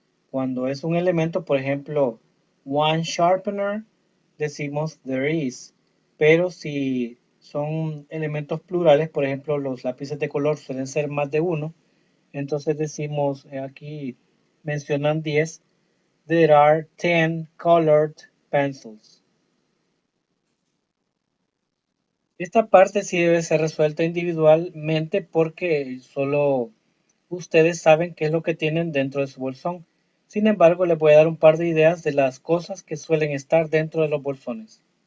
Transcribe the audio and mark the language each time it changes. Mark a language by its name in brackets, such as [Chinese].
[Spanish] Cuando es un elemento, por ejemplo, [English] one sharpener, [Spanish] decimos [English] there is. [Spanish] Pero si son elementos plurales, por ejemplo, los lápices de color suelen ser más de uno, Entonces decimos, aquí mencionan 10. [English] There are 10 colored pencils. [Spanish] Esta parte sí debe ser resuelta individualmente porque solo ustedes saben qué es lo que tienen dentro de su bolsón. Sin embargo, les voy a dar un par de ideas de las cosas que suelen estar dentro de los bolsones.